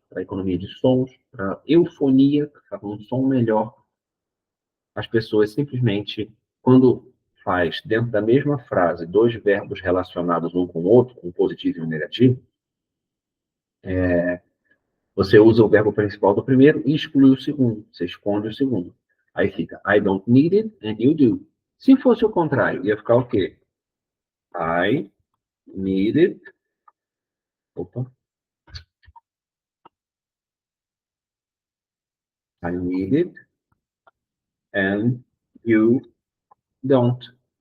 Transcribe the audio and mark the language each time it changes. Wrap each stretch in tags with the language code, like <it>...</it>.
<pt>para economia de sons, para eufonia, para um som melhor. As pessoas simplesmente, quando faz dentro da mesma frase dois verbos relacionados um com o outro, com positivo e um negativo, você usa o verbo principal do primeiro e exclui o segundo. Você esconde o segundo. Aí fica</pt> <en>I don't need it and you do.</en> <pt>Se fosse o contrário, ia ficar o quê?</pt> <en>I need it.</en> <pt>Opa.</pt> <en>I need it and you don't.</en>